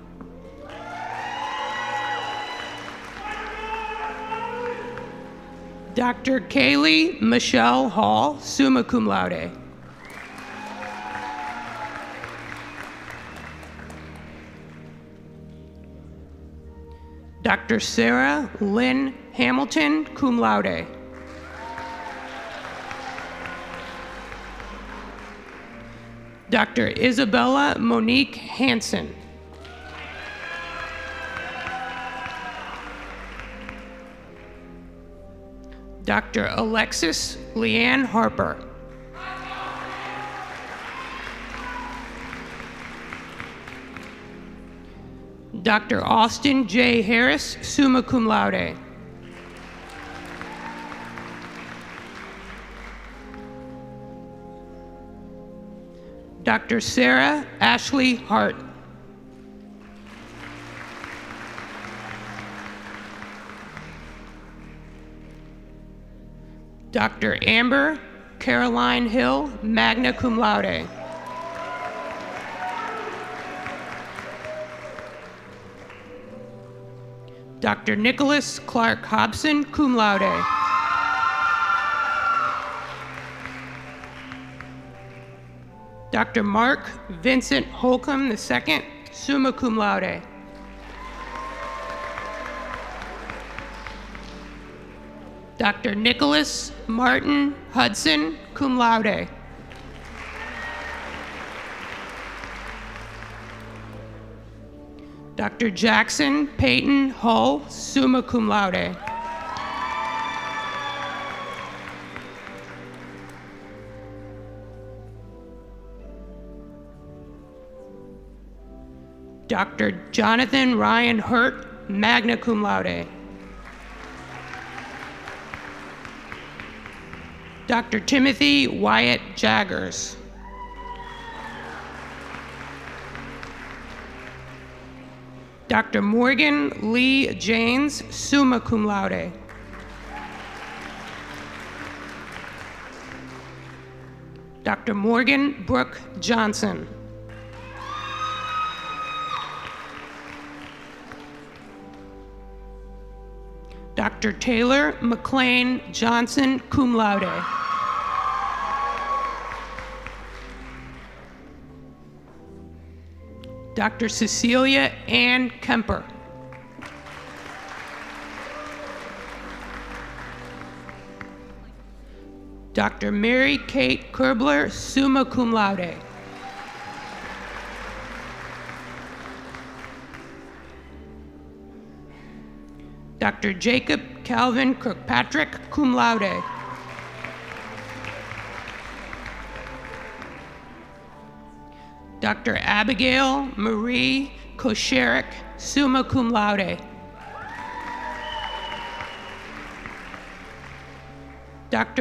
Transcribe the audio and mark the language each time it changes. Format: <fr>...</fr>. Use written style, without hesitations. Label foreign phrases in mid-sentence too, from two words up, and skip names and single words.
<en>Dr. Kaylee Michelle Hall,</en> <la>summa cum laude.</la> <en>Dr. Sarah Lynn Hamilton,</en> <la>cum laude.</la> <en>Dr. Isabella Monique Hansen. Dr. Alexis Leanne Harper. Dr. Austin J. Harris,</en> <la>summa cum laude.</la> <en>Dr. Sarah Ashley Hart. Dr. Amber Caroline Hill,</en> <la>magna cum laude.</la> <en>Dr. Nicholas Clark Hobson,</en> <la>cum laude.</la> <en>Dr. Mark Vincent Holcomb II,</en> <la>summa cum laude.</la> <en>Dr. Nicholas Martin Hudson,</en> <la>cum laude.</la> <en>Dr. Jackson Peyton Hull,</en> <la>summa cum laude.</la> <en>Dr. Jonathan Ryan Hurt,</en> <la>magna cum laude.</la> <en>Dr. Timothy Wyatt Jaggers. Dr. Morgan Lee Janes,</en> <la>summa cum laude.</la> <en>Dr. Morgan Brooke Johnson. Dr. Taylor McLean Johnson,</en> <la>cum laude.</la> <en>Dr. Cecilia Ann Kemper. Dr. Mary Kate Kerbler,</en> <la>summa cum laude.</la> <en>Dr. Jacob Calvin Kirkpatrick,</en> <la>cum laude.</la> <en>Dr. Abigail Marie Kosherik,</en> <la>summa cum laude.</la> <en>Dr.</en>